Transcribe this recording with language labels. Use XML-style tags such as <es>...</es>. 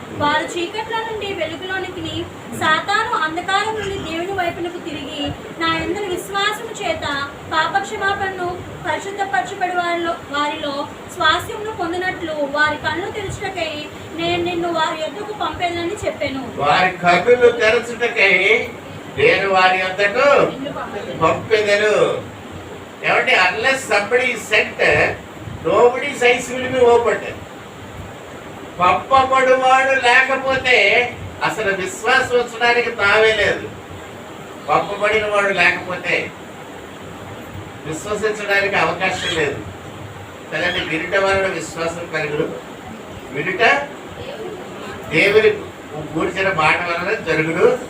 <te>వారు చీకట్ల నుండి వెలుగులోనికి, సాతాను అంధకారం నుండి దేవుని వైపునకు తిరిగి నా యందు విశ్వాసము చేత పాపక్షమాపణను పరిశుద్ధపరచబడి వారిలో స్వాస్థ్యమును పొందినట్లు వారి కన్ను తెరచుటకై నేను నిన్ను వారి యొద్దకు పంపేదని చెప్పాను. వారి కన్నులు తెరచుటకై నేను వారి యొద్దకు పంపేదను. ఏమంటే</te> <en>unless somebody is sent, nobody's eyes will be opened.</en> <te>పంపబడువాడు లేకపోతే అసలు విశ్వాసం వచ్చడానికి తావే లేదు. పంపబడిన వాడు లేకపోతే విశ్వసించడానికి అవకాశం లేదు కదండి. వినుట వలన విశ్వాసం కలుగును, వినుట దేవుని కూర్చిన మాట వలన జరుగును.</te>